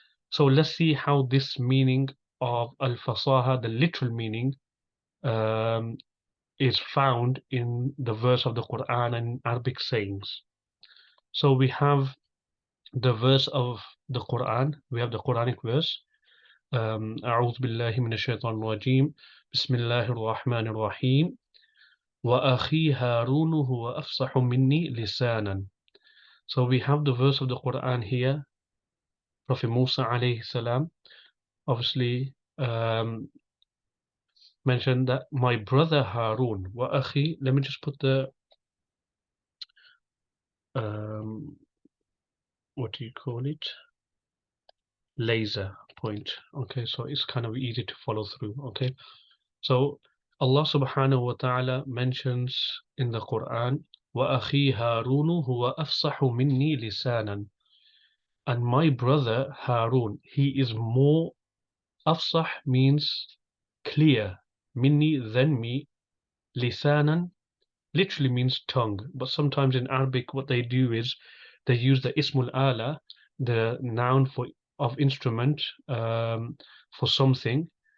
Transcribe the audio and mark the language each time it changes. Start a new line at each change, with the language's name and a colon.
English: So let's see how this meaning of al-fasaha, the literal meaning, is found in the verse of the Quran and Arabic sayings. So we have the verse of the Quran, we have the Quranic verse.
Arabic: أعوذ بالله من الشيطان الرجيم بسم الله الرحمن الرحيم وأخي هارون هو أفصح مني لسانا.
English: So we have the verse of the Quran here. Prophet Musa alayhi salam obviously mentioned that my brother Harun wa akhi. Let me just put the what do you call it, laser point. Okay, so it's kind of easy to follow through. Okay, so Allah subhanahu wa ta'ala mentions in the Quran
Arabic: وأخي هارون هو أفصح مني لسانا.
English: And my brother Harun, he is more. Afsah means clear. Minni than me. Lisanan literally means tongue. But sometimes in Arabic what they do is they use the ismul ala, the noun of instrument, for something.